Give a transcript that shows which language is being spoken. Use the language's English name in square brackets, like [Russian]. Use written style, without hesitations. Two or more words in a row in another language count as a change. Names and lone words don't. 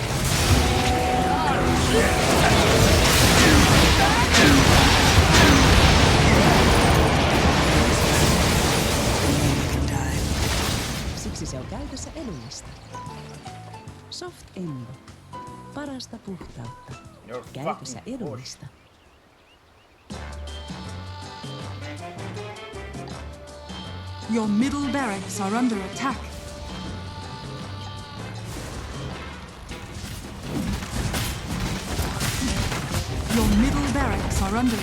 [Finnish] Siksi se on käytössä edullista. Soft Embo. Parasta puhtautta. Käytössä edullista. [English] Your middle barracks are under attack. Your middle barracks are under attack.